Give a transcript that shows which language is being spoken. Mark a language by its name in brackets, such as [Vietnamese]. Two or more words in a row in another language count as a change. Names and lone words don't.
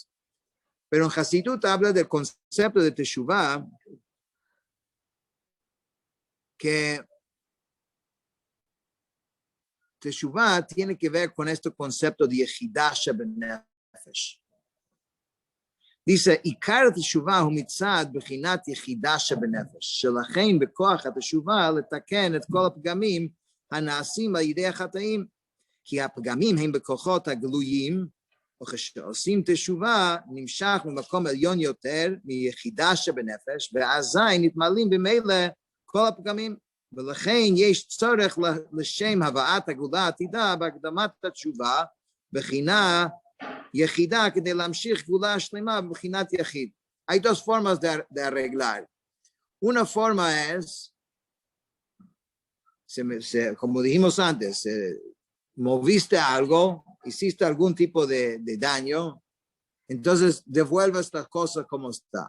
[Spanish] Pero en Hasidut habla del concepto de Teshuvah que Teshuvah tiene que ver con este concepto de [Hebrew] יחידה שבנפש. [Spanish] Dice, [Hebrew] עיקר תשובה הוא מצד בחינת יחידה שבנפש, שלכן בכח התשובה לתקן את כל הפגמים הנעשים על ידי החטאים, כי הפגמים הם בכוחות הגלויים, וכשעושים תשובה נמשך ממקום עליון יותר מיחידה שבנפש, ואזי נתמלאים במילא כל הפגמים. ולכן יש צורך לשם הבאת הגאולה העתידה בהקדמת התשובה בחינה יחידה כדי להמשיך גאולה שלמה בבחינת יחיד. [Spanish] Hay dos formas de arreglar. Una forma es, como dijimos antes, moviste algo, hiciste algún tipo de daño, entonces devuelves las cosas como está.